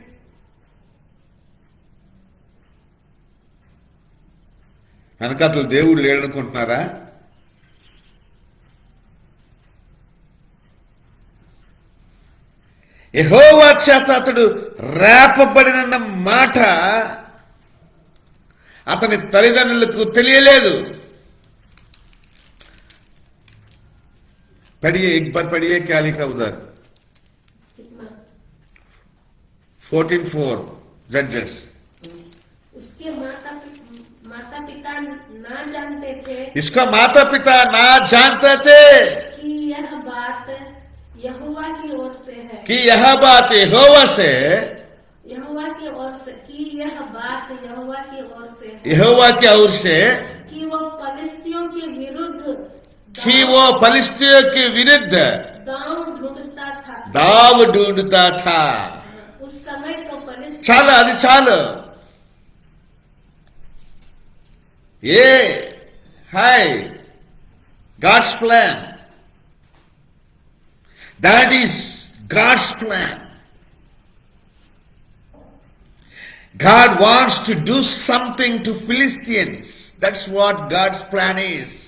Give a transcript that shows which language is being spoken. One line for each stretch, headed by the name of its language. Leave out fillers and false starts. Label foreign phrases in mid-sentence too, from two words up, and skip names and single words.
Telugu: వెనకాతలు దేవుడు లేడనుకుంటున్నారా? యెహోవా చేత అతడు రేపబడిన మాట అతని తల్లిదండ్రులకు తెలియలేదు.
Hindi: एक बार पढ़िए क्या लिखा उधर 14:4 जजेस। उसके माता पिता ना जानते थे, इसका माता पिता ना जानते थे कि यह बात यहोवा की ओर से है, कि यह बात यहोवा से, यहोवा की ओर से, कि यह बात यहोवा की ओर से है, यहोवा की ओर से, कि वो फलिस्तियों के विरुद्ध दाव ढूंढता था। उस समय तो
Telugu: चालो అది చాలు.
Hindi: ये हाय
English: God's plan. That is God's plan. God wants to do something to Philistines. That's what God's plan is.